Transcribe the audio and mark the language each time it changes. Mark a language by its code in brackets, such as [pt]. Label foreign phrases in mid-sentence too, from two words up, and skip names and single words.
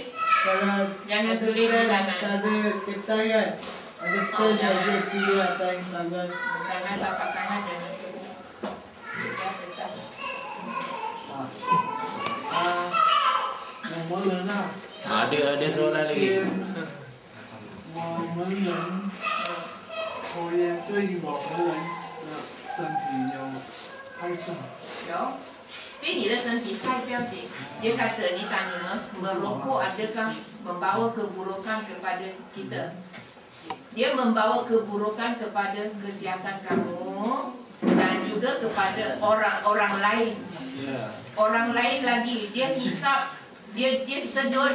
[ms] Jangan tulis di tangan. Ada kertas kan? Ada pen yang dia tulis atas tangan. Tangan, tapak tangan jangan tulis. Ya, kertas. Yang mana lah? Ada soalan lagi. [zh] 我们人抽烟对我们人的身体有害处。有，对你的身体太标准。 [ms] Dia kata ni tanya, merokok adakah membawa keburukan kepada kita? Dia membawa keburukan kepada kesihatan kamu dan juga kepada orang lain. Orang lain lagi, dia hisap, dia sedut.